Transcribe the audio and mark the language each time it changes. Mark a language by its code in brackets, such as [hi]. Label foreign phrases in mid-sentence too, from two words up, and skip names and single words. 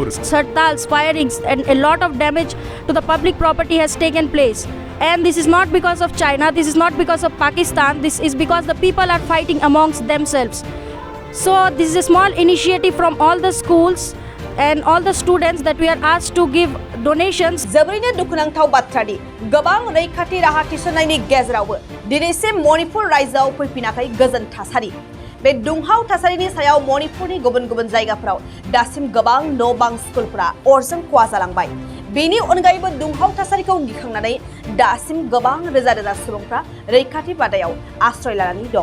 [en] Hartals, firings and a lot of damage to the public property has taken place. And this is not because of China, this is not because of Pakistan, this is because the people are fighting amongst themselves. So this is a small initiative from all the schools and all the students that we are asked to give donations. [brx] जोबोरैनो दुखुनांथाव बाथ्रादि गोबां रैखाथि राहा थिसननायनि गेजेरावबो दिनैसिम मणिपुर रायजोआव फैफिनाखै गोजोन थासारि। बे दुंहाव थासारिनि सायाव मणिपुरनि गुबुन गुबुन जायगाफोराव दासिम गोबां न' बां स्कुलफोरा अरजों खहा जालांबाय। बेनि अनगायैबो दुंहाव थासारिखौ गिखांनानै दासिम गोबां रोजा रोजा सुबुंफ्रा रैखाथि बादायाव आश्रय लानानै दं।